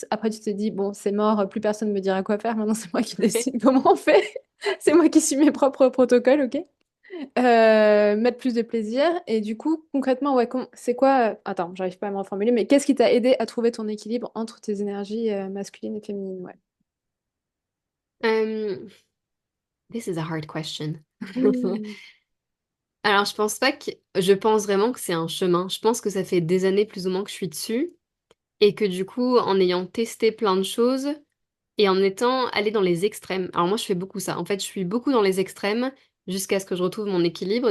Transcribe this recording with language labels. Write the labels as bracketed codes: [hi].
[fr] Après, tu t'es dit, bon, c'est mort, plus personne ne me dira quoi faire. Maintenant, c'est moi qui décide comment on fait. C'est moi qui suis mes propres protocoles, ok? Mettre plus de plaisir. Et du coup, concrètement, ouais, c'est quoi... Attends, j'arrive pas à me reformuler, mais qu'est-ce qui t'a aidé à trouver ton équilibre entre tes énergies masculines et féminines, ouais. [en] Euh, this is a hard question. Hmm. [fr] Alors, je pense vraiment que c'est un chemin. Je pense que ça fait des années plus ou moins que je suis dessus et que du coup, en ayant testé plein de choses et en étant allée dans les extrêmes. Alors moi, je fais beaucoup ça. En fait, je suis beaucoup dans les extrêmes jusqu'à ce que je retrouve mon équilibre.